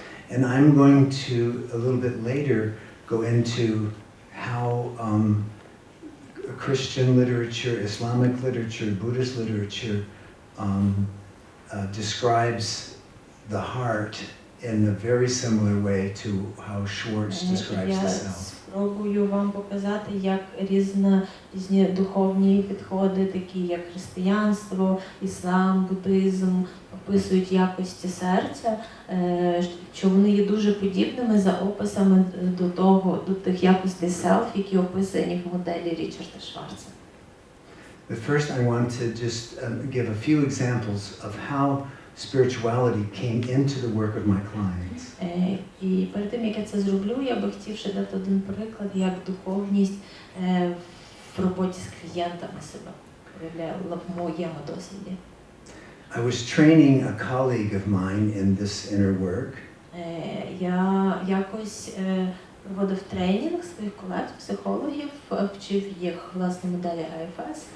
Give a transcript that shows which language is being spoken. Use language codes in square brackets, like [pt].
[en] And I'm going to a little bit later go into how Christian literature, Islamic literature, Buddhist literature describes the heart in a very similar way to how Schwartz describes the self. [uk] Спробую вам показати, як різні духовні підходи, такі як християнство, іслам, буддизм, описують якості серця, що вони є дуже подібними за описами до тих якостей self, які описані в моделі Річарда Шварца. [en] But first I want to just give a few examples of how spirituality came into the work of my clients. [uk] І перед тим, як я це зроблю, я би хотів ще дати один приклад, як духовність в роботі з клієнтами себе проявляла в моєму досвіді. [en] I was training a colleague of mine in this inner work. [uk] Я якось проводив тренінг своїх колег, психологів, вчив їх власне моделі IFS.